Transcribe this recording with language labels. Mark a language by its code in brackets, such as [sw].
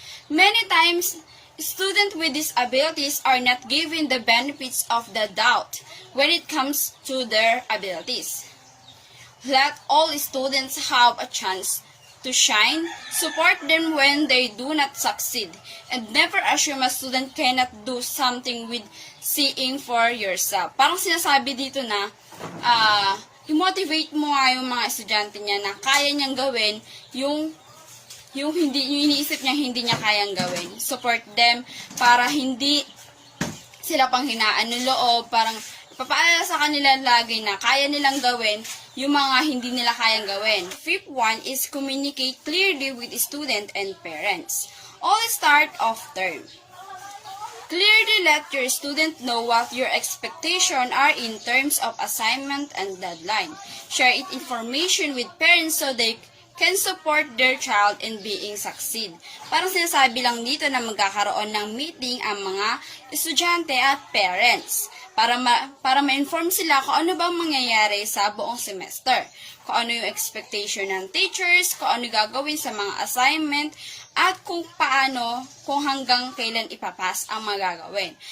[en] Many times, students with disabilities are not given the benefits of the doubt when it comes to their abilities. Let all students have a chance to shine, support them when they do not succeed, and never assume a student cannot do something with seeing for yourself. [tl] Parang sinasabi dito na, i-motivate mo nga yung mga estudyante niya na kaya niyang gawin yung iniisip niya hindi niya kayang gawin. [en] Support them [tl] para hindi sila panghinaan ng loob, parang papaalala sa kanila lagi na kaya nilang gawin yung mga hindi nila kayang gawin. [en] Fifth one is communicate clearly with student and parents. All start of term. Clearly let your student know what your expectations are in terms of assignment and deadline. Share information with parents so they can support their child in being succeed. [tl] Parang sinasabi lang dito na magkakaroon ng meeting ang mga estudyante at parents para ma-inform sila kung ano bang mangyayari sa buong semester, kung ano yung expectation ng teachers, kung ano gagawin sa mga assignment, at kung hanggang kailan ipapas ang magagawin.